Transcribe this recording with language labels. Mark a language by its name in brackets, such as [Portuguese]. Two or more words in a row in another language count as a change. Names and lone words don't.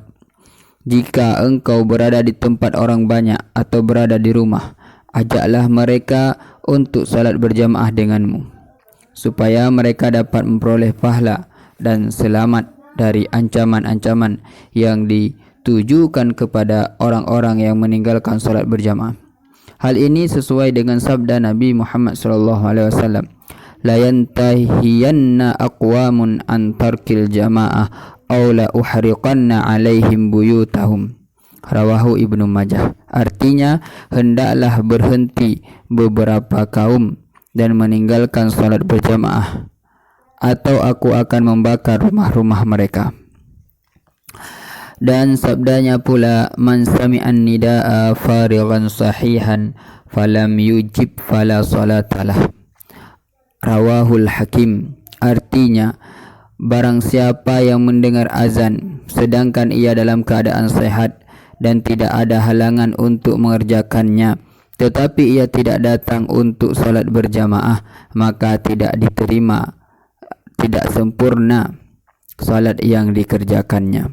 [Indonesian] Jika engkau berada di tempat orang banyak atau berada di rumah, ajaklah mereka untuk salat berjamaah denganmu, supaya mereka dapat memperoleh pahala dan selamat dari ancaman-ancaman yang ditujukan kepada orang-orang yang meninggalkan salat berjamaah. Hal ini sesuai dengan sabda Nabi Muhammad SAW, [Arabic] "لينتهين أقوام عن ترك الجماعة أو لأحرقن عليهم بيوتهم." [Indonesian] Rawahu Ibnu Majah. Artinya, hendaklah berhenti beberapa kaum dan meninggalkan salat berjamaah, atau aku akan membakar rumah-rumah mereka. Dan sabdanya pula, [Arabic] "من سمع النداء فارغا صحيحا فلم يجب فلا صلاة له." [Indonesian] Rawahul Hakim. Artinya, barang siapa yang mendengar azan sedangkan ia dalam keadaan sehat dan tidak ada halangan untuk mengerjakannya, tetapi ia tidak datang untuk solat berjamaah, maka tidak diterima, tidak sempurna solat yang dikerjakannya.